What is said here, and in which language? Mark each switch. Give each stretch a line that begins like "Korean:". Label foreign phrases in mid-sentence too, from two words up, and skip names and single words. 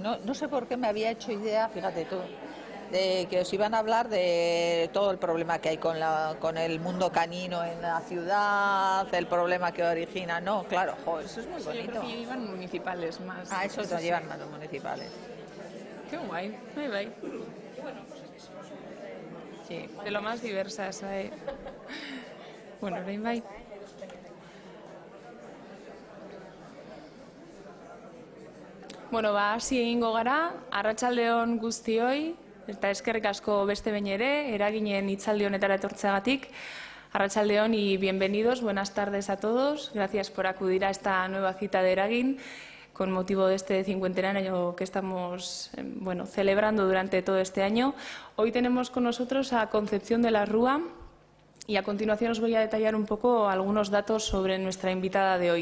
Spanish: No sé por qué me había hecho idea, fíjate tú, de que os iban a hablar de todo el problema que hay con el mundo canino en la ciudad, el problema que origina. No, claro, eso es muy Yo creo bonito. que llevan municipales más. Ah, eso lo llevan más los municipales. Qué guay. Bye. Sí. De lo más diversas. Bueno, bye.
Basque: Bueno, hasi egingo gara, arratsaldeon guztioi, eta eskerrik asko beste behin ere, eraginen hitzaldi honetara etortzeagatik.
Spanish: Arratsaldeon y bienvenidos, buenas tardes a todos. Gracias por acudir a esta nueva cita de Eragin con motivo de este cincuentenario que estamos celebrando durante todo este año. Hoy tenemos con nosotros a Concepción de la Rúa y a continuación os voy a detallar un poco algunos datos sobre nuestra invitada de hoy.